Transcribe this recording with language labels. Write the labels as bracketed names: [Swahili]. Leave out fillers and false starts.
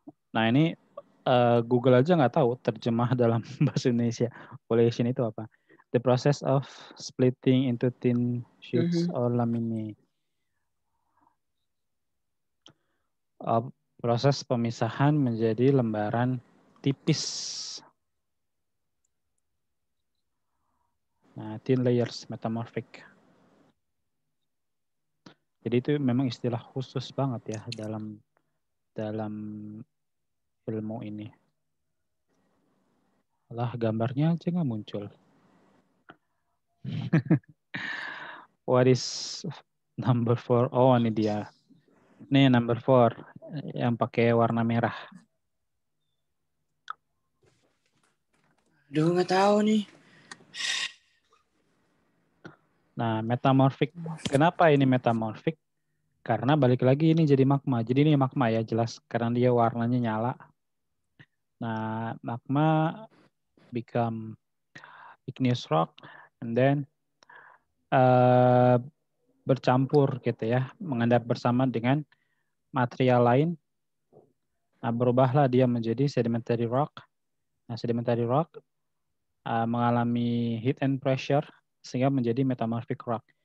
[Indonesian] Nah ini Google aja nggak tahu terjemah dalam bahasa Indonesia. Foliation itu apa? [English] The process of splitting into thin sheets or laminae. [Indonesian] Proses pemisahan menjadi lembaran tipis. [English] Nah, thin layers, metamorphic. [Indonesian] Jadi itu memang istilah khusus banget ya dalam ilmu ini. Lah gambarnya aja nggak muncul. [English] What is number 4? [Indonesian] Oh, ini dia. Nih number 4 yang pakai warna merah. Aduh, nggak tahu nih. Nah, metamorphic. Kenapa ini metamorphic? Karena balik lagi ini jadi magma. Jadi ini magma ya jelas karena dia warnanya nyala. [English] Nah, magma become igneous rock and then [Indonesian] bercampur gitu ya, mengendap bersama dengan material lain. Nah, berubahlah dia menjadi sedimentary rock. Nah, sedimentary rock mengalami [English] heat and pressure [Indonesian] sehingga menjadi metamorphic rock.